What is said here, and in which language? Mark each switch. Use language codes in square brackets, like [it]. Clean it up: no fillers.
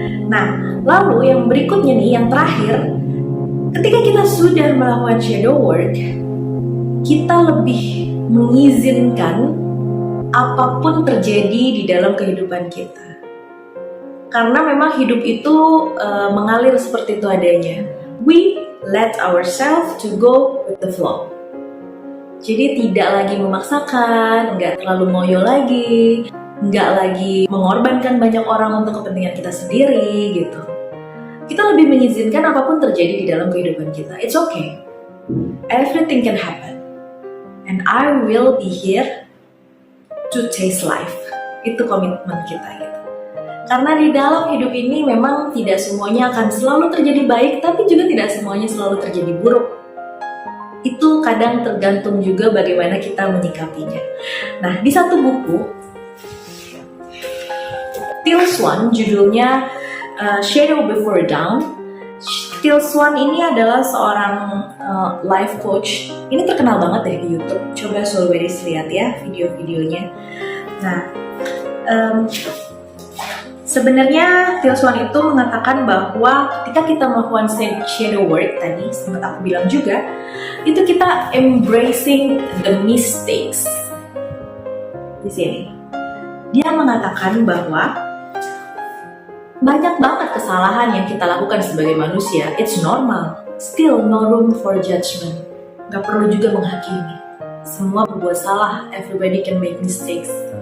[id] Nah, lalu yang berikutnya nih, yang terakhir, ketika kita sudah melakukan shadow work, kita lebih mengizinkan apapun terjadi di dalam kehidupan kita. Karena memang hidup itu mengalir seperti itu adanya. [en] We let ourselves to go with the flow. [id] Jadi tidak lagi memaksakan, nggak terlalu ngoyo lagi, nggak lagi mengorbankan banyak orang untuk kepentingan kita sendiri gitu. Kita lebih mengizinkan apapun terjadi di dalam kehidupan kita. [en] It's okay. Everything can happen. And I will be here to taste life. [id] Itu komitmen kita gitu. Karena di dalam hidup ini memang tidak semuanya akan selalu terjadi baik, tapi juga tidak semuanya selalu terjadi buruk. Itu kadang tergantung juga bagaimana kita menyikapinya. Nah, di satu buku, Teal Swan, judulnya Shadow Before Dawn. Teal Swan ini adalah seorang life coach. Ini terkenal banget deh di YouTube. Coba soul buddies lihat ya video-videonya. Nah, sebenarnya Teal Swan itu mengatakan bahwa ketika kita melakukan shadow work tadi, sempat aku bilang juga, itu kita [en] embracing the mistakes. [id] Di sini, dia mengatakan bahwa banyak banget kesalahan yang kita lakukan sebagai manusia. [en] It's normal. Still no room for judgment. [id] Gak perlu juga menghakimi. Semua berbuat salah. [en] Everybody can make mistakes.